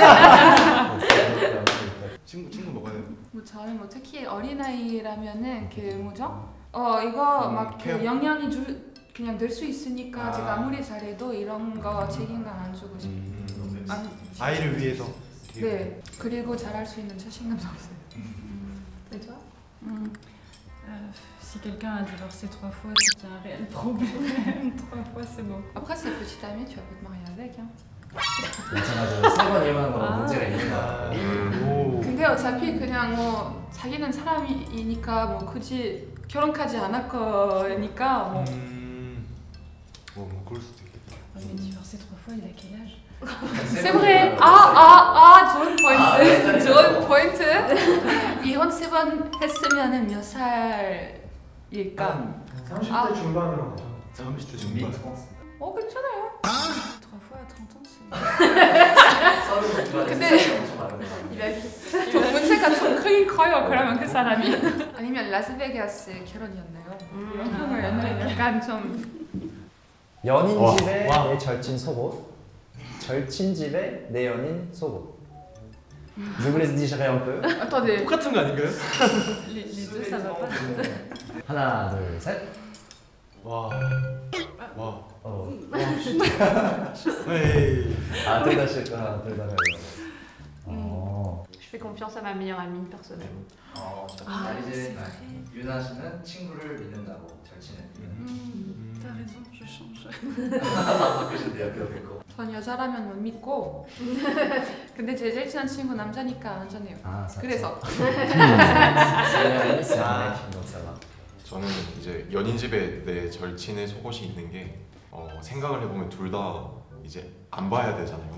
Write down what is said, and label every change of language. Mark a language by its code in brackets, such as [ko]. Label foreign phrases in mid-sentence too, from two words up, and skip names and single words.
[ko] 친구 먹어야 돼요. 뭐 저는 뭐 특히 어린아이라면은 그 뭐죠? 이거 막 그 영향이 그냥 될 수 있으니까 제가 아무리 잘해도 이런 거 책임감 안 주고 싶어요. 아이를 위해서. 네. 그리고 잘할 수 있는 자신감도 없어요. [fr] Et toi? Si quelqu'un a divorcé 3 fois, c'est qu'il y a un réel problème. 3 fois, c'est bon. Après c'est petit ami, tu vas pas te marier avec. Hein. [ko] 마찬가지로 3번 이혼한 거는 문제가 있는 거야. 근데 어차피 그냥 뭐 사귀는 사람이니까 뭐 굳이 결혼까지 안 할 거니까 뭐. 뭐 그럴 수도 있겠다. [fr] Mais divorcé 3 fois, il a quel âge? C'est vrai. [ko] 좋은 포인트. 이혼 3번 했으면은 몇 살일까? 30대 중반으로. 30대 중반. 괜찮아요. [fr] 3 fois à 30 ans, c'est... [ko] 근데 문제가 좀 크긴 커요. 그러면 그 사람이. 아니면 라스베가스 결혼이었나요? 약간 좀 연인 집에 내 절친 속옷, 절친 집에 내 연인 속옷. [fr] Je vous laisse digérer un peu. Attendez. [ko] 똑같은 거 아닌가요? [fr] Les deux, ça va pas. [ko] 하나, 둘, 셋. 와. 어. 에이. 둘 다 싫고 하나, 둘 다 싫고. [fr] fais confiance à ma meilleure amie personnellement. [ko] 이제 유나 씨는 친구를 믿는다고 절친을 [fr] T'as raison, je change. [ko] 바꾸신대요 벽 전 여자라면 못 믿고 근데 제 제일 친한 친구 남자니까 안전해요. 그래서 저는 이제 연인 집에 내 절친의 속옷이 있는 게 생각을 해보면 둘 다 이제 안 봐야 되잖아요.